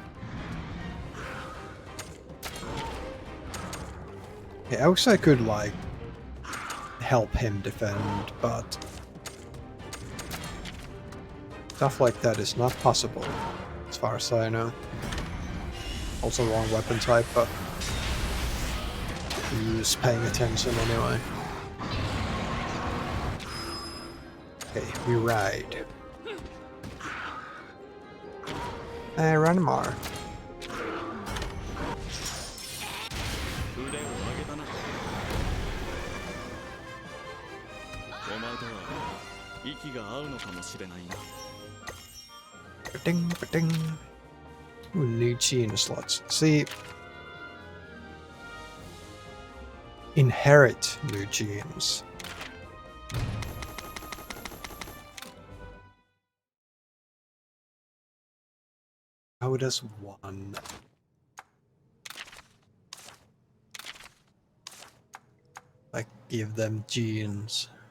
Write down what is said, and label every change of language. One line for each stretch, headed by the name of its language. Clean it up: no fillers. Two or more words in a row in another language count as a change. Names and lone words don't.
English: Yeah, I wish I could like help him defend, but stuff like that is not possible, as far as I know. Also wrong weapon type, but who's paying attention anyway? Okay, we ride. Ranmar. Ba-ding, ba-ding. Ooh, new gene slots. See, inherit new genes. How does one Like, give them genes.